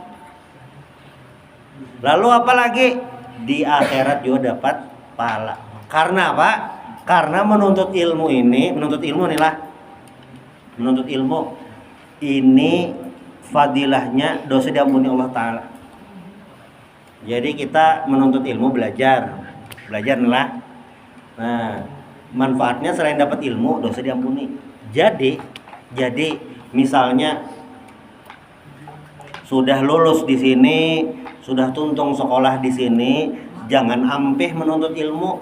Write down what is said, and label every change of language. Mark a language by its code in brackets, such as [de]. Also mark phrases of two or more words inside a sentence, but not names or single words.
[id] Lalu apalagi di akhirat juga dapat pahala. Karena apa? Karena menuntut ilmu ini fadilahnya dosa diampuni Allah Ta'ala. Jadi kita menuntut ilmu belajar nih lah. Nah, manfaatnya selain dapat ilmu, dosa diampuni. Jadi misalnya sudah lulus di sini, sudah tuntung sekolah di sini, jangan ampeh menuntut ilmu.